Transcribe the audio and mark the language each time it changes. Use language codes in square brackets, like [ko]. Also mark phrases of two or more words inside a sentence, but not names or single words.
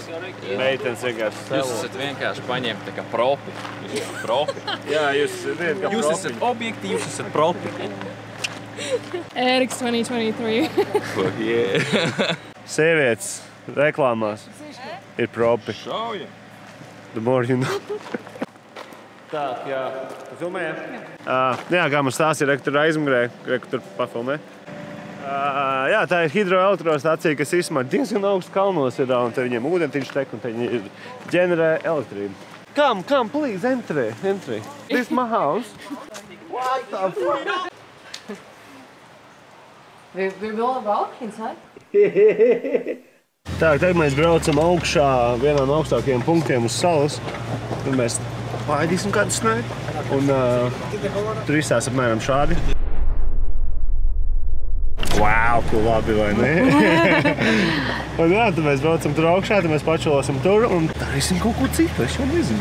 [lv] Meitenes vienkārši Jūs esat vienkārši paņemt tā kā propi. Jūs esat propi. Jā, jūs esat kā propi. Jūs esat objekti, jūs esat propi. Ēriks 2023. [en] Yeah. [lv] Sievietes reklāmās ir propi. Šauja. [en] The more you know. [lv] Tā, jā. Tu filmēji? Jā, kā man stāstīja, tur aizmugurē, tur pafilmē. Jā, tā ir hidroelektrostacija, kas īstenībā diezgan augsts kalnos ir, un te viņiem ūdentiņš tek, un te viņi ģenerē elektrību. [en] Come, please, enter. This is my house. What the fuck? We will walk inside. [lv] Tā, tagad mēs braucam augšā vienā no augstākajiem punktiem uz salas. Tur mēs paēdīsim kādu snēju, un tur izstās apmēram šādi. Wow, ko labi, vai ne? Un jā, tad mēs braucam tur augšā, tad mēs pačalosim tur un darīsim kaut ko citu, es jau nezinu.